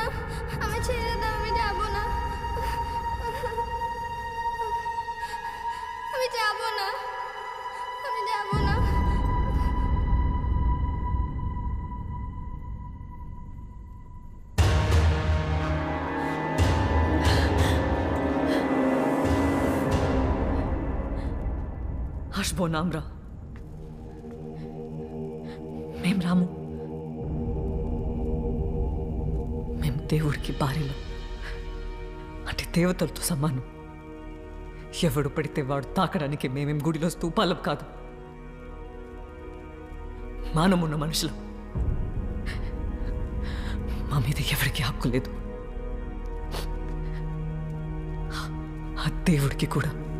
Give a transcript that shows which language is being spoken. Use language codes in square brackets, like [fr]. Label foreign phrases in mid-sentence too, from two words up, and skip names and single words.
[bn] আমি ছেড়ে দাও, আমি যাব না। আমি যাব না, আমি যাব না। আসবো না আমরা। [te] మేము రాము. మేము దేవుడికి భార్యలు, అంటే దేవతలతో సమానం. ఎవడు పడితే వాడు తాకడానికి మేమేం గుడిలో స్తూపాలం కాదు, మానమున్న మనుషులు. మా మీద ఎవరికి హక్కు లేదు, ఆ దేవుడికి కూడా.